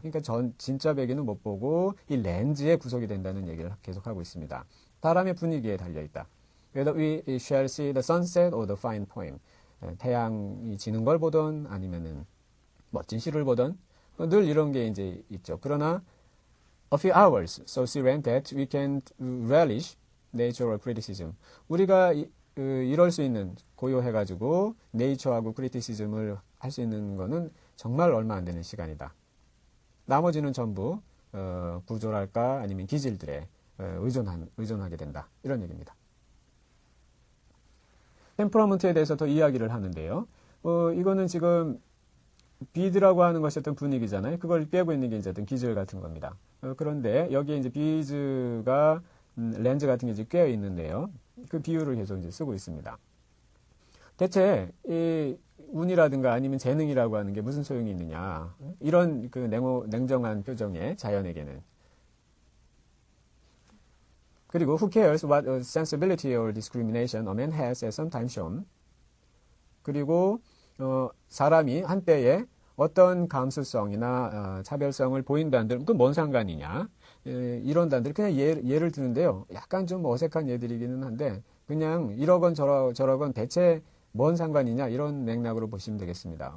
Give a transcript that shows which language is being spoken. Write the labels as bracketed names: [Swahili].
[Korean] 그러니까 진짜 배기는 못 보고 이 렌즈에 구속이 된다는 얘기를 계속하고 있습니다. 사람의 분위기에 달려 있다. [English] Whether we shall see the sunset or the fine poem. [Korean] 태양이 지는 걸 보던 아니면은 멋진 시를 보던 늘 이런 게 이제 있죠. [English] 그러나 a few hours so serene that we can relish natural criticism. [Korean] 우리가 이럴 수 있는 고요해가지고 네이처하고 크리티시즘을 할 수 있는 거는 정말 얼마 안 되는 시간이다. 나머지는 전부 구조랄까 아니면 기질들에 의존하게 된다. 이런 얘기입니다. 템퍼러먼트에 대해서 더 이야기를 하는데요. 이거는 지금 비드라고 하는 것이 어떤 분위기잖아요. 그걸 빼고 있는 게 이제 어떤 기질 같은 겁니다. 그런데 여기에 이제 비즈가 렌즈 같은 게 이제 꿰어 있는데요. 그 비유를 계속 이제 쓰고 있습니다. 대체 이 운이라든가 아니면 재능이라고 하는 게 무슨 소용이 있느냐. 이런 그 냉정한 표정의 자연에게는. [English] 그리고 who cares what sensibility or discrimination a man has at some time shown. [Korean] 그리고 사람이 한때에 어떤 감수성이나 차별성을 보인다는들 그 뭔 상관이냐 이런 단들 그냥 예를 드는데요. 약간 좀 어색한 예들이기는 한데 그냥 이러건 저러건 대체 뭔 상관이냐 이런 맥락으로 보시면 되겠습니다.